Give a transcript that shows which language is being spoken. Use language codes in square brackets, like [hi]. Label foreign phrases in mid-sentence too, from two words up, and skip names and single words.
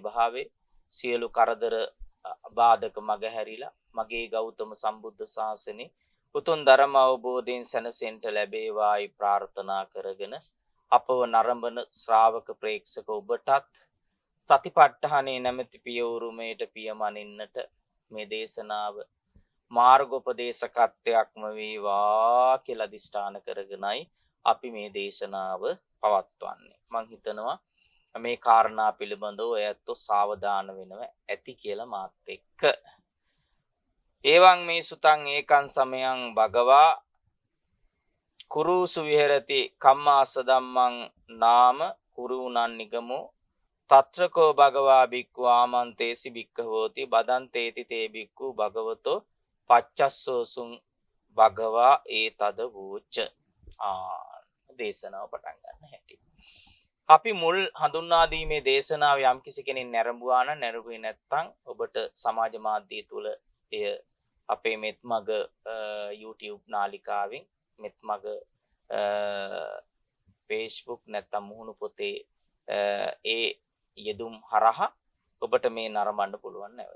[si] භාවයේ සියලු කරදර බාධක මගහැරිලා මගේ ගෞතම සම්බුද්ධ ශාසනේ උතුම් ධර්ම අවබෝධයෙන් සැනසෙන්න ලැබේවායි ප්‍රාර්ථනා කරගෙන අපව නරඹන ශ්‍රාවක ප්‍රේක්ෂක ඔබටත් සතිපට්ඨානේ නැමැති පියවරුමේට පියමනින්නට මේ දේශනාව මාර්ගෝපදේශකත්වයක්ම වේවා කියලා අදිෂ්ඨාන කරගෙනයි අපි මේ දේශනාව පවත්වන්නේ. මම හිතනවා මේ කාරණා පිළිබඳව ඔයත් සාවධාන වෙනව ඇති කියලා මාත් එක්ක. [pi] එවං මේ සුතං ඒකං සමයං භගවා කුරුසු විහෙරති කම්මාස ධම්මං නාම කුරුණන් නිගමෝ තත්‍රකෝ භගවා බික්ඛු ආමන්තේසි බික්ඛවෝති බදන්තේති තේ බික්ඛු භගවතෝ පච්චස්සෝසුං භගවා ඒතද වූච. [si] දේශනාව පටන් ගන්න හැටි. අපි මුල් හඳුන්වා දීමේ දේශනාව යම් කිසි කෙනෙක් නැරඹුවා නම් නැරඹුවේ නැත්නම් ඔබට සමාජ මාධ්‍ය තුල එය අපේ මෙත්මග YouTube නාලිකාවෙන් මෙත්මග Facebook නැත්නම් මුහුණු පොතේ ඒ යෙදුම් හරහා ඔබට මේ නරඹන්න පුළුවන් නැවත.